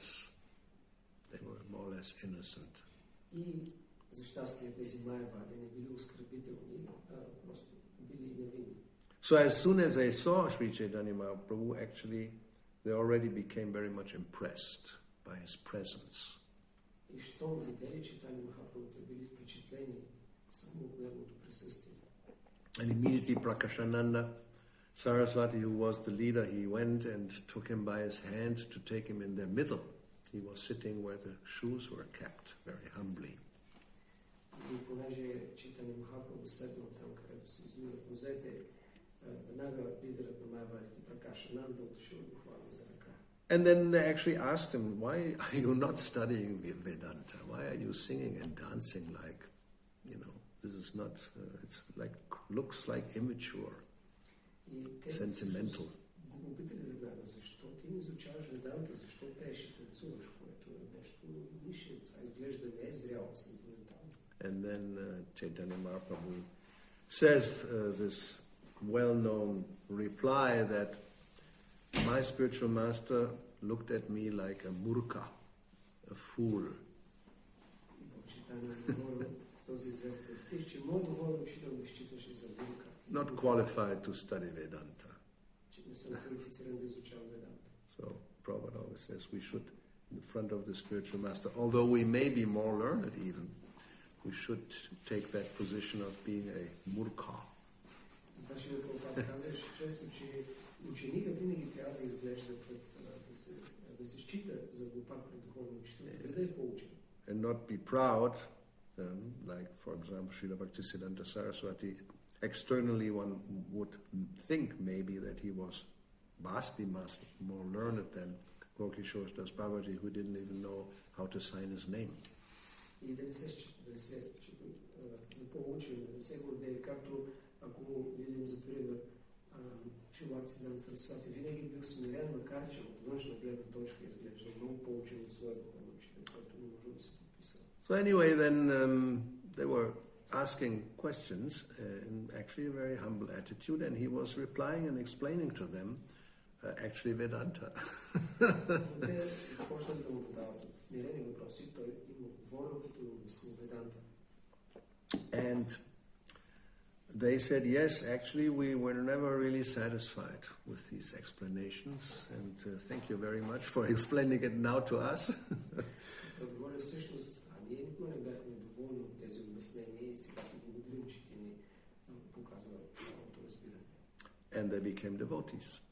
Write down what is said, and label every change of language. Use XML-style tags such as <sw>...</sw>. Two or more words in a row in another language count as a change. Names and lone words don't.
<en>They were more or less innocent. So as soon as they saw Sri Chaitanya Mahaprabhu, actually they already became very much impressed by his presence.</en> <bg>И щом видели Чайтанья Махапрабху, те били впечатлени само от неговото присъствие.</bg> <en>And immediately Prakashananda Saraswati, who was the leader, he went and took him by his hand to take him in their middle. He was sitting where the shoes were kept, very humbly.</en> <bg>И понеже Чайтанья Махапрабху седнал там, където се измиват нозете, веднага лидерът на Майявадите Пракашананда отишъл и го хвана за ръка.</bg> <en>And then they actually asked him, why are you not studying Vedanta? Why are you singing and dancing like, this is not, it's like, looks like immature, sentimental.</en> <bg>Го попитали веднага, защо ти не изучаваш Веданта, защо пееш и танцуваш, което е нещо нишето, изглежда не е зряло, сентиментално.</bg> <en>And then Chaitanya Mahaprabhu says this well-known reply that my spiritual master looked at me like a murka, a fool. Not qualified to study Vedanta. So Prabhupada always says we should, in front of the spiritual master, although we may be more learned even, we should take that position of being a murka.</en> <bg>Ученика винаги трябва да изглежда да се счита за глупак пред духовния учител, да е поучен.</bg> <en>And not be proud, like for example Srila Bhaktisiddhanta Saraswati. Externally one would think maybe that he was vastly more learned than Gokishore Das Babaji, who didn't even know how to sign his name.</en> <bg>И да не се счита за по-учен, да не се гордее, както ако видим за пример Шрила Бхактисиданта Сарасвати винаги бил смирен, макар че от външна гледна точка изглежда много по-учен от своя духовен учител, който не може да се подписва.</bg> <en>So anyway, then they were asking questions in actually a very humble attitude, and he was replying and explaining to them actually Vedanta.</en> <bg>Те започнали да му задават смирени въпроси, той им отговорил като обясни Веданта.</bg> <en>And they said, yes, actually we were never really satisfied with these explanations, and thank you very much for explaining it now to us. And they became devotees.</en>